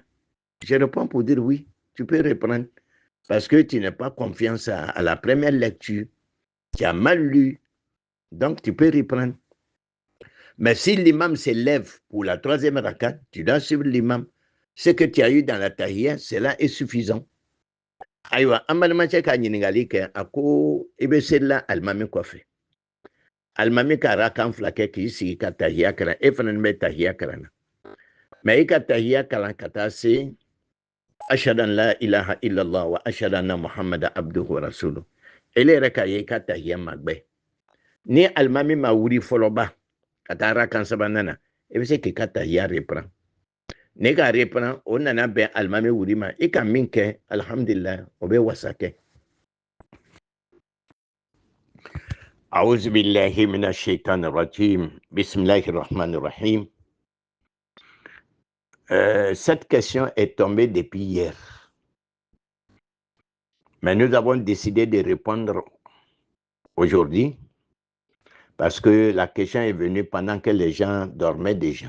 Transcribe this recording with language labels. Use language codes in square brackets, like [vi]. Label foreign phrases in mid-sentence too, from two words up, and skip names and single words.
[fr] Je réponds pour dire oui, tu peux reprendre. Parce que tu n'as pas confiance à la première lecture. Tu as mal lu. Donc, tu peux reprendre. Mais si l'imam se lève pour la troisième rakat, tu dois suivre l'imam. Ce que tu as eu dans la tahiyya, cela est suffisant. [bm] Aïwa, ambalimacɛ ka ɲininkali kɛ a ko i bɛ selila alimami kɔfɛ alimami ka rakan fila kɛ k'i sigi ka tahiya kalan e fana bɛ tahiya kalan na mais i ka tahiya kalan ka taa se [ar] أشهد أن لا إله إلا الله وأشهد أن محمدا عبده ورسوله [bm] ele yɛrɛ ka ye i ka tahiya magbɛ ni alimami ma wuli fɔlɔba ka taa rakan sabanan na i bɛ se k'i ka tahiya reprend ne ka reprend o nana bɛn alimami wuli ma i ka min kɛ alhamdulillah o bɛ wasa kɛ. [ar] أعوذ بالله من الشيطان الرجيم بسم الله الرحمن الرحيم. [fr] Cette question est tombée depuis hier. Mais nous avons décidé de répondre aujourd'hui parce que la question est venue pendant que les gens dormaient déjà.